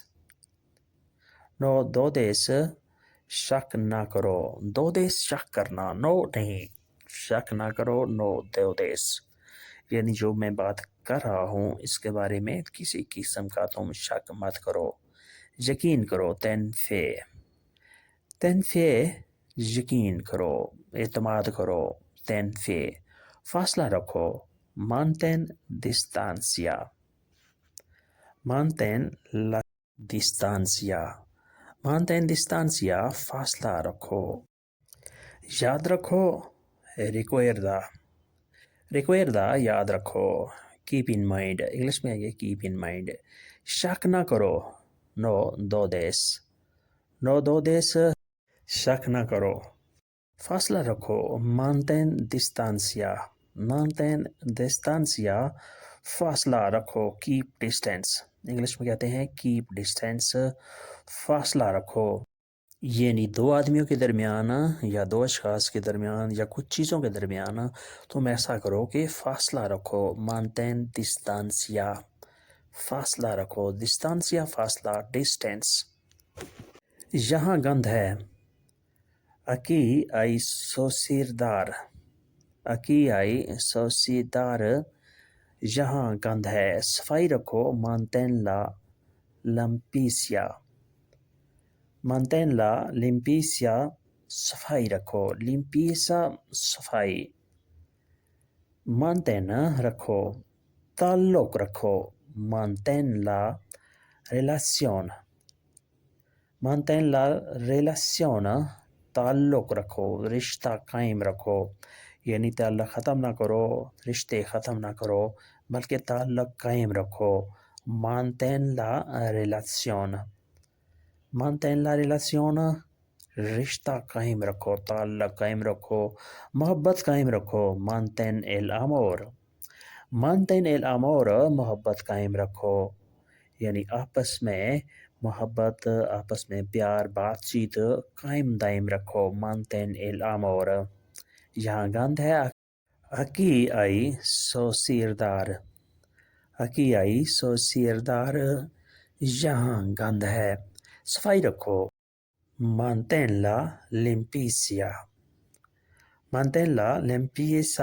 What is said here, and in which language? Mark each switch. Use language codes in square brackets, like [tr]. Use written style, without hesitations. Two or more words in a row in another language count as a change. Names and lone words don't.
[es] No dudes. [ur] شک نہ کرو. dudes شک کرنا. No نہیں. شک نہ کرو. [es] No dudes. [ur] یعنی جو میں بات کر رہا ہوں اس کے بارے میں کسی قسم کا تم شک مت کرو. یقین کرو. [es] Ten fe. Ten fe. [ur] یقین کرو، اعتماد کرو. [es] Ten fe. [ur] فاصلہ رکھو. [es] Mantén distancia. Mantén la distancia. Mantén distancia. [ur] فاصلہ رکھو. یاد رکھو. [es] Recuerda. Recuerda. [ur] یاد رکھو. [en] Keep in mind. [ur] انگلش میں یہ [en] keep in mind. [ur] شک نہ کرو. [es] No dudes. No dudes. [ur] شک نہ کرو. فاصلہ رکھو. [es] Mantén distancia. Mantén distancia. [ur] فاصلہ رکھو. [en] Keep distance. [ur] انگلش میں کہتے ہیں [en] keep distance. [ur] فاصلہ رکھو. یعنی دو آدمیوں کے درمیان یا دو اشخاص کے درمیان یا کچھ چیزوں کے درمیان تم ایسا کرو کہ فاصلہ رکھو. [es] Mantén distancia. [ur] فاصلہ رکھو. Distancia فاصلہ. Distance. یہاں گند ہے. [es] Aquí hay suciedad. Aquí hay suciedad. [ur] یہاں گند ہے. صفائی رکھو. [es] Mantén la limpieza. Mantén la limpieza. [ur] صفائی رکھو. Limpieza صفائی. Mantén رکھو. تعلق رکھو. [es] Mantén la relación. Mantén la relación. [ur] تعلق رکھو. رشتہ قائم رکھو. یعنی تعلق ختم نہ کرو، رشتے ختم نہ کرو بلکہ تعلق قائم رکھو. [es] Mantén la relación. Mantén la relación. [ur] رشتہ قائم رکھو، تعلق قائم رکھو، محبت قائم رکھو. [es] Mantén el amor. Mantén el amor. [ur] محبت قائم رکھو. یعنی آپس میں محبت، آپس میں پیار، بات چیت قائم دائم رکھو. [es] Mantén el amor. [ur] یہاں گند ہے. [es] Aquí hay suciedad. Aquí hay suciedad. [ur] یہاں گند ہے. صفائی رکھو. [es] Mantén la limpieza. Mantén la limpieza.